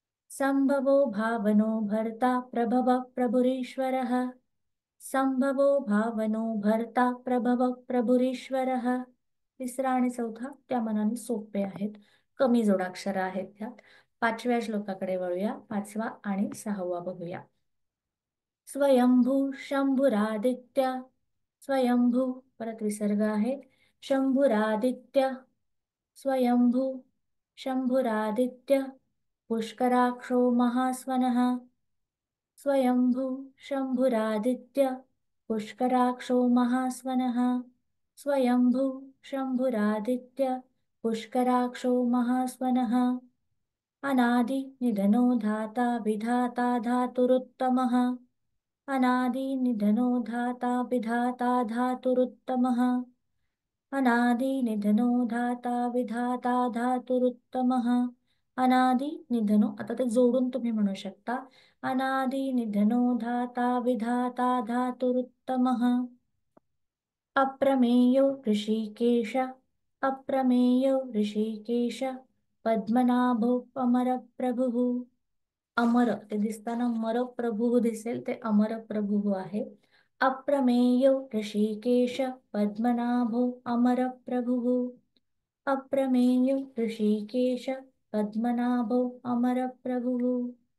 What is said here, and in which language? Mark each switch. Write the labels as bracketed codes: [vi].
[sa] संभवो भावनो भर्ता प्रभव प्रभुरीश्वरः. संभवो भावनो भर्ता प्रभव प्रभुरीश्वरः. [mr] तिसरा आणि चौथा त्या मनाने सोपे आहेत, कमी जोडाक्षर आहेत त्यात. 5व्या श्लोकाकडे वळूया. 5वा आणि 6वा बघूया. [sa] स्वयंभू शंभुरादित्य, स्वयंभू [mr] परत विसर्ग आहे. [sa] शंभुरादित्य, स्वयंभू शंभुरादित्य, पुष्कराक्षो महास्वनः. स्वयंभू शंभुरादित्य, पुष्कराक्षो महास्वनः. स्वयंभू शंभुरादित्य, पुष्कराक्षो महास्वनः. अनादि निधनो धाता विधाता धातुरुत्तमः. अनादि निधनो धाता विधाता धातुरुत्तमः. अनादि निधनो धाता विधाता धातुरुत्तमः. अनादि निधनो, [mr] आता ते जोडून तुम्ही म्हणू शकता. [sa] अनादि निधनो धाता विधाता धातुरुत्तमः. अप्रमेयो ऋषिकेश, अप्रमेयो ऋषिकेश, पद्मनाभो अमरप्रभुः. [mr] अमर ते दिसताना मर प्रभुः दिसेल, ते अमर प्रभुः आहे. [sa] अप्रमेयो ऋषिकेश पद्मनाभो अमर प्रभुः. अप्रमेयो ऋषिकेश पद्मनाभो अमर प्रभुः.